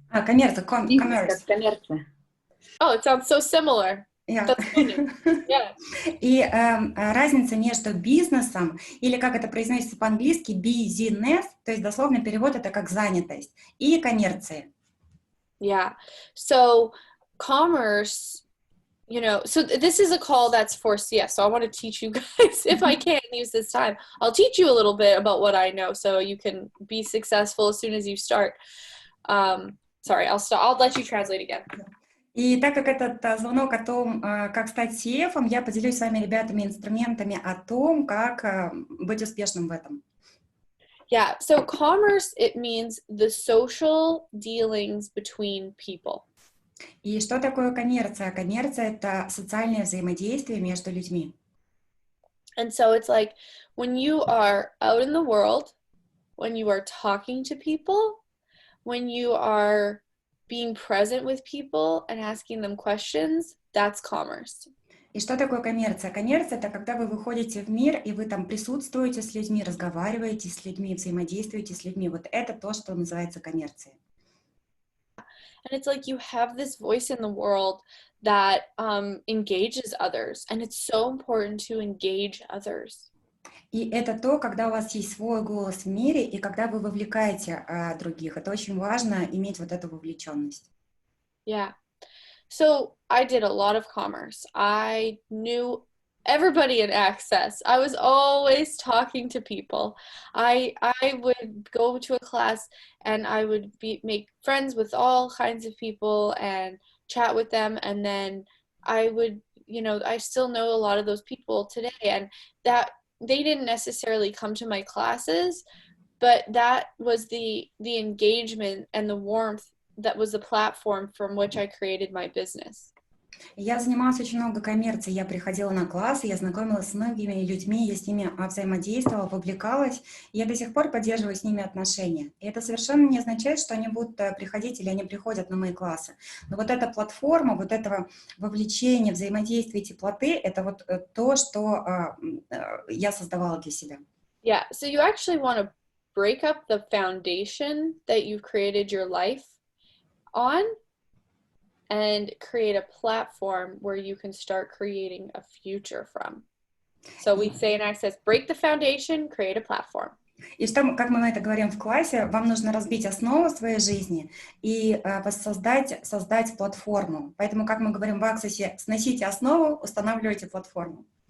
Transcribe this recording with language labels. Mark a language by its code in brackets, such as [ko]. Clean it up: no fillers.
[ru] Коммерция, commerce. Коммерция. [en] Oh, it sounds so similar. Yeah. That's funny. Yeah. [ru] И разница между бизнесом, или как это произносится по-английски, business, то есть дословно перевод это как занятость, и коммерцией. [en] Yeah. So commerce, you know, so this is a call that's for CS. So I want to teach you guys, if I can use this time, I'll teach you a little bit about what I know so you can be successful as soon as you start. Sorry, I'll let you translate again. [ru] И так как этот звонок о том, как стать CF, я поделюсь с вами, ребятами, инструментами о том, как быть успешным в этом. [en] Yeah, so commerce, it means the social dealings between people. [ru] И что такое коммерция? Коммерция — это социальное взаимодействие между людьми. [en] And so it's like when you are out in the world, when you are talking to people, when you are being present with people and asking them questions, that's commerce. [ru] И что такое коммерция? Коммерция — это когда вы выходите в мир, и вы там присутствуете с людьми, разговариваете с людьми, взаимодействуете с людьми. Вот это то, что называется коммерцией. [en] And it's like you have this voice in the world that engages others, and it's so important to engage others. [ru] И это то, когда у вас есть свой голос в мире, и когда вы вовлекаете других. Это очень важно, иметь вот эту вовлеченность. [en] Yeah. So I did a lot of commerce. I knew everybody in Access. I was always talking to people. I would go to a class and I would make friends with all kinds of people and chat with them. And then I would, you know, I still know a lot of those people today. And that they didn't necessarily come to my classes, but that was the engagement and the warmth that was the platform from which I created my business. [ru] Я занималась очень много коммерцией, я приходила на классы, я знакомилась с многими людьми, я с ними взаимодействовала, вовлекалась, и я до сих пор поддерживаю с ними отношения. И это совершенно не означает, что они будут приходить или они приходят на мои классы. Но вот эта платформа, вот этого вовлечения, взаимодействия, теплоты, это вот то, что я создавала для себя. [en] Yeah, so you actually want to break up the foundation that you've created your life on and create a platform where you can start creating a future from. So we say in Access, break the foundation, create a platform. [ru] И что, как мы это говорим в классе, вам нужно разбить основу своей жизни и создать платформу. Поэтому, как мы говорим в Access, сносите основу, устанавливайте платформу.